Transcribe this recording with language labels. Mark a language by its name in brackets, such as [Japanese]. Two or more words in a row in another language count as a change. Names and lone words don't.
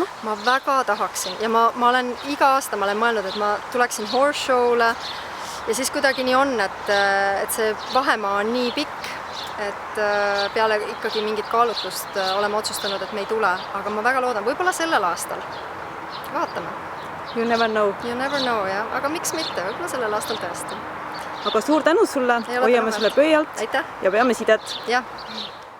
[Estonian] Ma väga tahaksin ja ma olen iga aasta mõelnud, et ma tuleksin [English] horse show'le [Estonian] ja siis kuidagi nii on, et see vahemaa on nii pikk, et peale ikkagi mingit kaalutlust oleme otsustanud, et me ei tule, aga ma väga loodan, võib-olla sellel aastal. Vaatame. [English] You never know. You never know, [Estonian] jah. Aga miks mitte? Võib-olla sellel aastal tõesti. Aga suur tänu sulle, hoiame sulle pöialt ja peame sidet. Jah.